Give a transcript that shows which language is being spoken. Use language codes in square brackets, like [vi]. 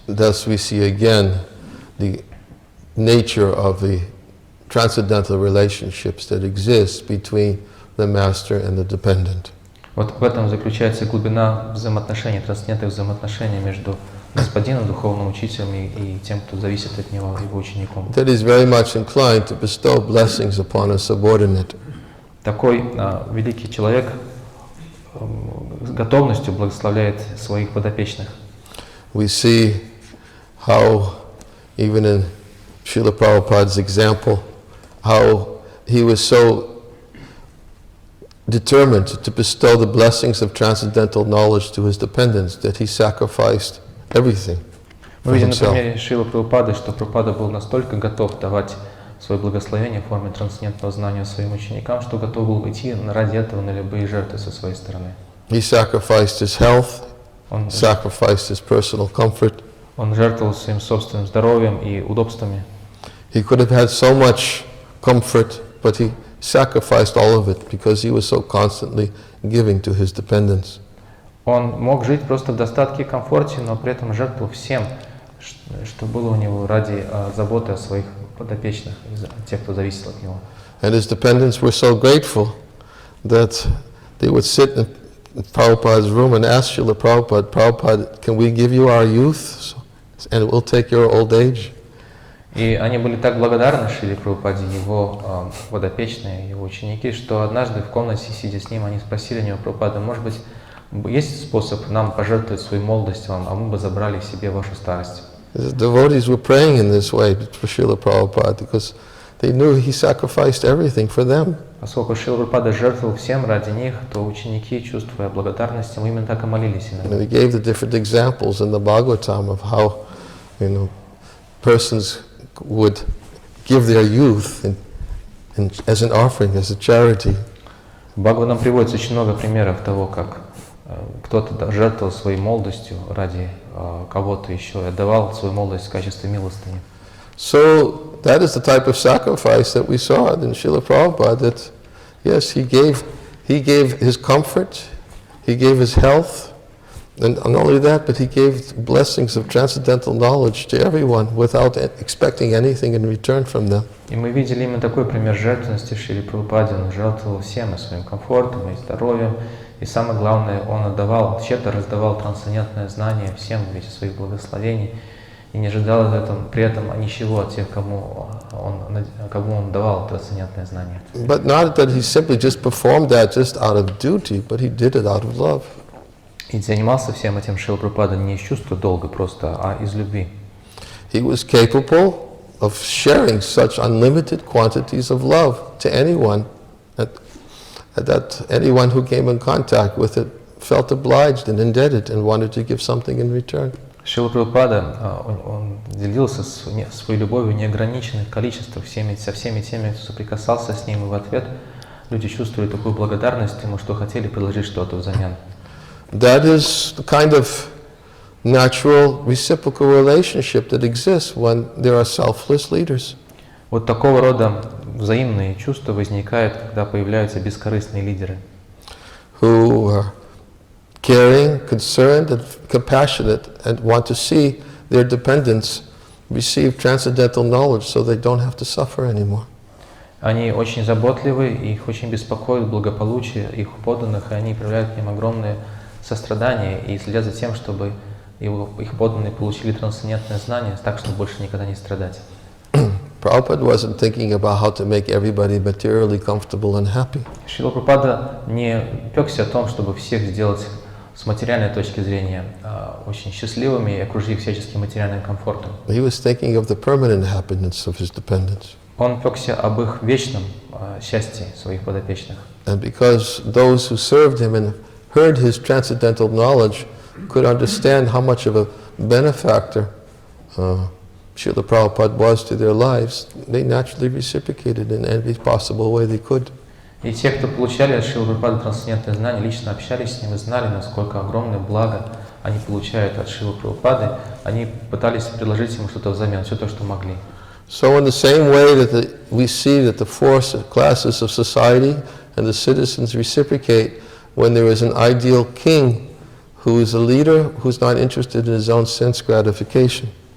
[en] Thus we see again the nature of the transcendental relationships that exist between the master and the dependent. [ru] Вот в этом заключается глубина взаимоотношений, трансцендентных взаимоотношений между господином, духовным учителем и тем, кто зависит от него, его учеником. [en] That is very much inclined to bestow blessings upon a subordinate. [ru] Такой великий человек с готовностью благословляет своих подопечных. [en] We see how even in Srila Prabhupada's example, how he was so determined to bestow the blessings of transcendental knowledge to his dependents that he sacrificed everything for [ru] Мы видим на [en] himself. [ru] примере Шрилы Прабхупады, что Прабхупада был настолько готов давать свое благословение в форме трансцендентного знания своим ученикам, что готов был идти ради этого на любые жертвы со своей стороны. [en] He sacrificed his health, [ru] Он, [en] sacrificed his personal comfort. [ru] он жертвовал своим собственным здоровьем и удобствами. [en] He could have had so much comfort, but he sacrificed all of it because he was so constantly giving to his dependents. [ru] Он мог жить просто в достатке и комфорте, но при этом жертвовал всем, что было у него ради заботы о своих подопечных, тех, кто зависел от него. [en] And his dependents were so grateful that they would sit in Prabhupada's room and ask Srila Prabhupada, Prabhupada, can we give you our youth and we'll take your old age? [ru] И они были так благодарны Шриле Прабхупаде, его подопечные, его ученики, что однажды в комнате, сидя с ним, они спросили у него: Прабхупада, может быть, есть способ нам пожертвовать свою молодость вам, а мы бы забрали себе вашу старость? [en] The devotees were praying in this way for Srila Prabhupada because they knew he sacrificed everything for them. [ru] Поскольку Шрила Прабхупада жертвовал всем ради них, то ученики, чувствуя благодарность, ему именно так и молились. [en] And he gave the different examples in the Bhagavatam of how, persons would give their youth as an offering, as a charity. [ru] В Бхагавадам приводится очень много примеров того, как кто-то жертвовал своей молодостью ради кого-то еще и отдавал свою молодость в качестве милостыни. [en] So that is the type of sacrifice that we saw in Srila Prabhupada, that yes, he gave his comfort, he gave his health, and not only that, but he gave blessings of transcendental knowledge to everyone without expecting anything in return from them. [ru] И мы видели именно такой пример жертвенности в Шриле Прабхупаде. Он жертвовал всем, и своим комфортом, и здоровьем, и самое главное, он отдавал, щедро раздавал трансцендентное знание всем в виде своих благословений, и не ожидал при этом ничего от тех, кому он давал трансцендентное знание. [en] But not that he simply just performed that just out of duty, but he did it out of love. [ru] И занимался всем этим Шрила Прабхупада не из чувства долга просто, а из любви. [en] He was capable of sharing such unlimited quantities of love to anyone, that anyone who came in contact with it felt obliged and indebted and wanted to give something in return. [ru] Шрила Прабхупада, он делился своей любовью в неограниченных количествах со всеми теми, кто соприкасался с ним, и в ответ люди чувствовали такую благодарность ему, что хотели предложить что-то взамен. [en] That is the kind of natural reciprocal relationship that exists when there are selfless leaders. [ru] Вот такого рода взаимные чувства возникают, когда появляются бескорыстные лидеры, [en] Who are caring, concerned, and compassionate, and want to see their dependents receive transcendental knowledge so they don't have to suffer anymore. [ru] Они очень заботливы, их очень беспокоит благополучие их подданных, и они проявляют к ним огромное сострадание и следят за тем, чтобы их подданные получили трансцендентное знание, так, чтобы больше никогда не страдать. [en] Prabhupada wasn't thinking about how to make everybody materially comfortable and happy. [ru] Шрила Прабхупада не пекся о том, чтобы всех сделать с материальной точки зрения очень счастливыми и окружить их всяческим материальным комфортом. [en] He was thinking of the permanent happiness of his dependents. [ru] Он пекся об их вечном счастье своих подопечных. [en] And because those who served him and heard his transcendental knowledge could understand how much of a benefactor Srila Prabhupada was to their lives, they naturally reciprocated in every possible way they could. [ru] И те, кто получали от Шрилы Прабхупады трансцендентное знание, лично общались с ним и знали, насколько огромное благо они получают от Шрилы Прабхупады, они пытались предложить ему что-то взамен, все то, что могли. [en] So in the same way that we see that the four classes of society and the citizens reciprocate when there is an ideal king who is a leader who's not interested in his own sense gratification.